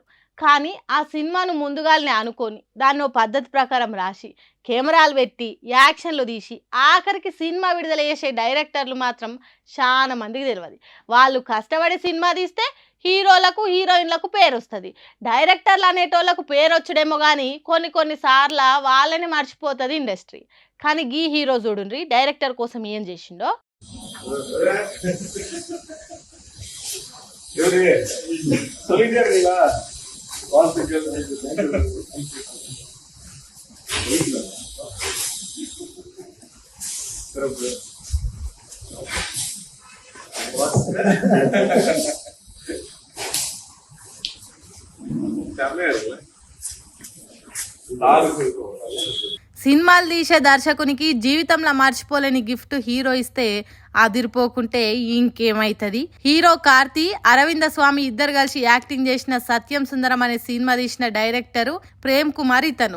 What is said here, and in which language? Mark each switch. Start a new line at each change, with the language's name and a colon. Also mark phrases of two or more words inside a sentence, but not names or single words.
Telugu: కానీ ఆ సినిమాను ముందుగాల్నే అనుకోని, దాన్నో పద్ధతి ప్రకారం రాసి, కెమెరాలు పెట్టి, యాక్షన్‌లు తీసి, ఆఖరికి సినిమా విడుదల చేసే డైరెక్టర్లు మాత్రం చానా మందికి తెలవది. వాళ్ళు కష్టపడి సినిమా తీస్తే హీరోలకు, హీరోయిన్‌లకు పేరొస్తది. డైరెక్టర్లు అనేటోళ్ళకు పేరొచ్చుడేమో గానీ కొన్ని కొన్ని సార్ల వాళ్ళని మర్చిపోతది ఇండస్ట్రీ. కానీ గీ హీరో చూడుండ్రి డైరెక్టర్ కోసం ఏం చేసిండో.
Tamil: இவரு சொல்லிட்டே இருக்கீங்களா வாழ்த்துக்கள் சிறப்பு செம்மையா இருக்குல்ல
Telugu: సినిమాలు తీసే దర్శకునికి జీవితంలో మర్చిపోలేని గిఫ్ట్ హీరో ఇస్తే అదిరిపోకుంటే ఇంకేమైతుంది. హీరో కార్తీ, అరవింద స్వామి ఇద్దరు కలిసి యాక్టింగ్ చేసిన సత్యం సుందరం అనే సినిమా తీసిన డైరెక్టరు ప్రేమ్ కుమార్ ఇతను.